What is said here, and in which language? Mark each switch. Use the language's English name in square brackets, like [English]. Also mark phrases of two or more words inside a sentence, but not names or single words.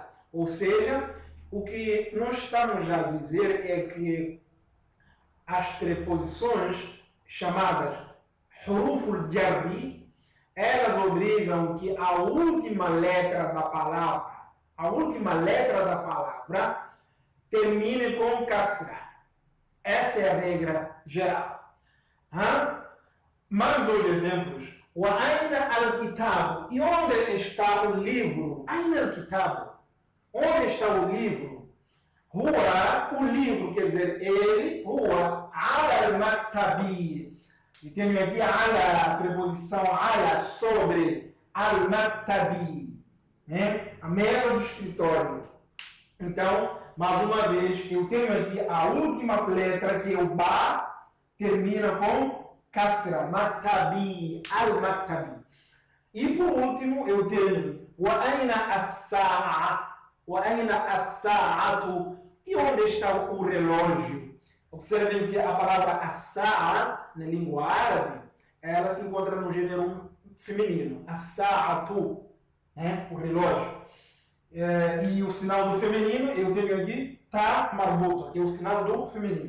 [Portuguese] Ou seja, o que nós estamos a dizer é que as preposições chamadas [Arabic] حروف الجر, [Portuguese] elas obrigam que a última letra da palavra termine com kasra. Essa é a regra geral. Mais dois exemplos. [Arabic] وأين الكتاب? [Portuguese] E onde está o livro? [Arabic] أين الكتاب? [Portuguese] Onde está o livro? Huwa, o livro, quer dizer, ele, [Arabic] هو، على المكتب. [Portuguese] E tenho aqui ala, a preposição ala, sobre al-maktabi, né? A mesa do escritório. Então, mais uma vez, eu tenho aqui a última letra, que é o ba, termina com kasra, [Arabic] مكتب، المكتب. [Portuguese] E por último, eu tenho [Arabic] وأين الساعة، وأين الساعة, [Portuguese] e onde está o relógio? Observem que a palavra as-sa'a, na língua árabe, ela se encontra no gênero feminino, as-sa'atu, né? O relógio. E o sinal do feminino, eu tenho aqui [Arabic] تاء مربوطة, [Portuguese] que é o sinal do feminino.